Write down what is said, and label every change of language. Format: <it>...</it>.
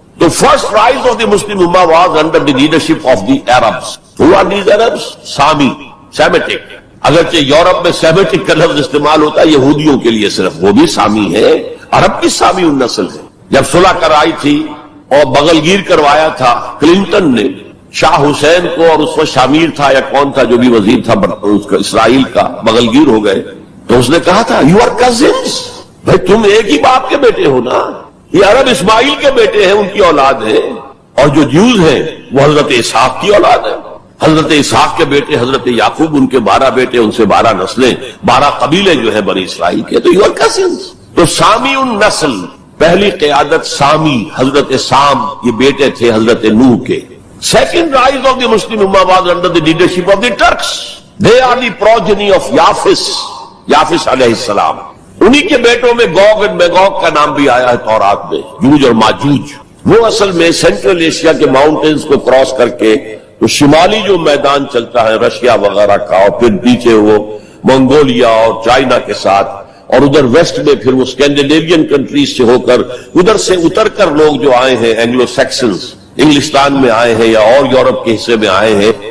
<en>The first rise of the Muslim Ummah was under the leadership of the Arabs. Who are these Arabs? Sami, Semitic.</en> <ur>اگرچہ Europe میں Semitic کا لفظ استعمال ہوتا ہے یہودیوں کے لیے صرف، وہ بھی سامی ہے، عرب کی سامی النسل ہے. جب صلح کرائی تھی اور بغل گیر کروایا تھا کلنٹن نے شاہ حسین کو، اور اس وقت شامیر تھا یا کون تھا جو بھی وزیر تھا اس کا اسرائیل کا، بغل گیر ہو گئے، تو اس نے کہا تھا</ur> <en>you are cousins,</en> <ur>بھائی تم ایک ہی باپ کے بیٹے ہو نا. یہ عرب اسماعیل کے بیٹے ہیں، ان کی اولاد ہے، اور جو جیوز ہیں وہ حضرت اسحاق کی اولاد ہے. حضرت اسحاق کے بیٹے حضرت یعقوب، ان کے 12 بیٹے، ان سے 12 نسلیں، 12 قبیلے جو ہے بنی اسرائیل کے. تو</ur> <en>You are cousins.</en> <ur>تو سامی النسل، پہلی قیادت سامی، حضرت سام، یہ بیٹے تھے حضرت نوح کے.</ur> <en>Second rise of the Muslim امہ was under the leadership of the Turks. They are the progeny of یافس علیہ السلام.</en> <ur>انہی کے بیٹوں میں گوگ اینڈ میگوگ کا نام بھی آیا ہے تورات میں، جوج اور ماجوج. وہ اصل میں سینٹرل ایشیا کے ماؤنٹینز کو کراس کر کے تو شمالی جو میدان چلتا ہے رشیا وغیرہ کا، اور پھر پیچھے وہ منگولیا اور چائنا کے ساتھ، اور ادھر ویسٹ میں پھر وہ اسکینڈینیوین کنٹریز سے ہو کر ادھر سے اتر کر لوگ جو آئے ہیں اینگلو سیکسنز، انگلستان میں آئے ہیں یا اور یورپ کے حصے میں آئے ہیں.</ur>